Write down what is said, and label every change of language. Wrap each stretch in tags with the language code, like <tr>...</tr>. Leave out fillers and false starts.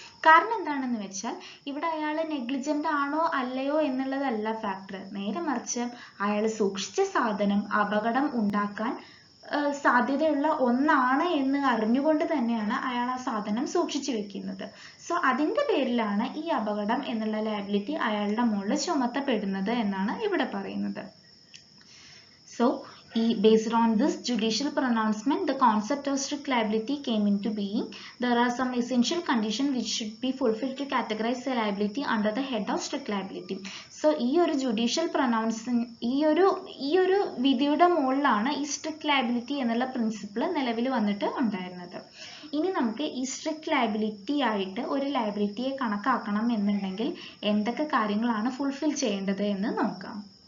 <ml>കാരണം എന്താണെന്ന് വെച്ചാൽ, ഇവിടെ അയാൾ നെഗ്ലിജന്റ് ആണോ അല്ലയോ എന്നുള്ളതല്ല ഫാക്ടർ, നേരെ മറിച്ച് അയാൾ സൂക്ഷിച്ച സാധനം അപകടം ഉണ്ടാക്കാൻ സാധ്യതയുള്ള ഒന്നാണ് എന്ന് അറിഞ്ഞുകൊണ്ട് തന്നെയാണ് അയാൾ ആ സാധനം സൂക്ഷിച്ചു വെക്കുന്നത്. സോ അതിന്റെ പേരിലാണ് ഈ അപകടം എന്നുള്ള ലയബിലിറ്റി അയാളുടെ മുകളിൽ ചുമത്തപ്പെടുന്നത് എന്നാണ് ഇവിടെ പറയുന്നത്. So</ml> <en>Based on this judicial pronouncement, the concept of strict liability came into being. There are some essential conditions which should be fulfilled to categorize the liability under the head of strict liability.</en> <ml>So ഈ ഒരു judicial pronouncement ഈ ഒരു വിധിയുടെ മുകളിലാണ് ഈ strict liability എന്നുള്ള principle നിലവിൽ വന്നിട്ട് ഉണ്ടായിരുന്നത്. ഇനി നമുക്ക് ഈ സ്ട്രിക്റ്റ് ലയബിലിറ്റി ആയിട്ട് ഒരു ലയബിലിറ്റിയെ കണക്കാക്കണം എന്നുണ്ടെങ്കിൽ എന്തൊക്കെ കാര്യങ്ങളാണ് ഫുൾഫിൽ ചെയ്യേണ്ടത് എന്ന് നോക്കാം.</ml>